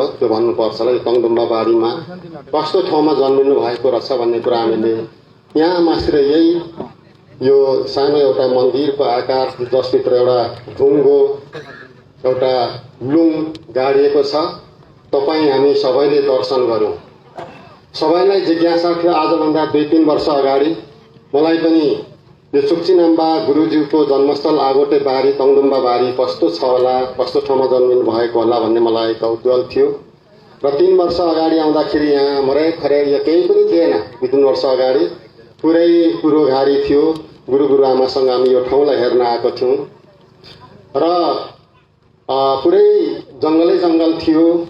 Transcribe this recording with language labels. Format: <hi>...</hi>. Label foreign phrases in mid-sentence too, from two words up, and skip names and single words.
<ne>त्यो भन्नुपर्छ होला, यो तङदुम्बा बारीमा कस्तो ठाउँमा जन्मिनु भएको रहेछ भन्ने कुरा हामीले यहाँ मात्र यही यो सानो एउटा मन्दिरको आकार जसभित्र एउटा ढुङ्गो, एउटा लुङ गाडिएको छ, तपाईँ हामी सबैले दर्शन गरौँ। सबैलाई जिज्ञासा थियो। आजभन्दा 2-3 वर्ष अगाडि मलाई पनि यो चुक्चिनाम्बा गुरुज्यूको जन्मस्थल आगोटे बारी, तङदुम्बा बारी कस्तो छ होला, कस्तो ठाउँमा जन्मिनु भएको होला भन्ने मलाई कौतूहल थियो। र 3 वर्ष अगाडि आउँदाखेरि यहाँ मरै खरै यो केही पनि थिएन। 2-3 वर्ष अगाडि पुरै पुरोघारी थियो। गुरुआमासँग हामी यो ठाउँलाई हेर्न आएको थियौँ र पुरै जङ्गल थियो।</ne>